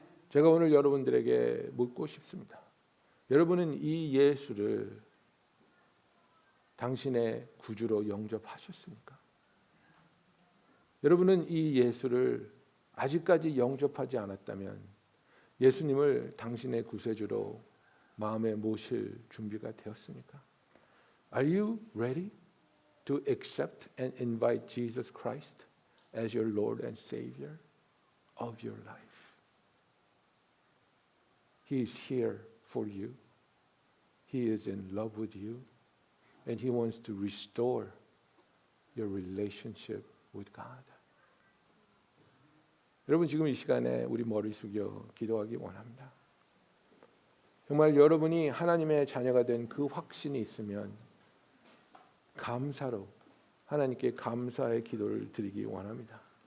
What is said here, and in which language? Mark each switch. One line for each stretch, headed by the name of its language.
Korean: 제가 오늘 여러분들에게 묻고 싶습니다. 여러분은 이 예수를 당신의 구주로 영접하셨습니까? 여러분은 이 예수를 아직까지 영접하지 않았다면 예수님을 당신의 구세주로 마음에 모실 준비가 되었습니까?
English: Are you ready to accept and invite Jesus Christ as your Lord and Savior of your life? He is here for you. He is in love with you. And He wants to restore your relationship with God.
Korean: 여러분 지금 이 시간에 우리 머리 숙여 기도하기 원합니다. 정말 여러분이 하나님의 자녀가 된 그 확신이 있으면 감사로 하나님께 감사의 기도를 드리기 원합니다.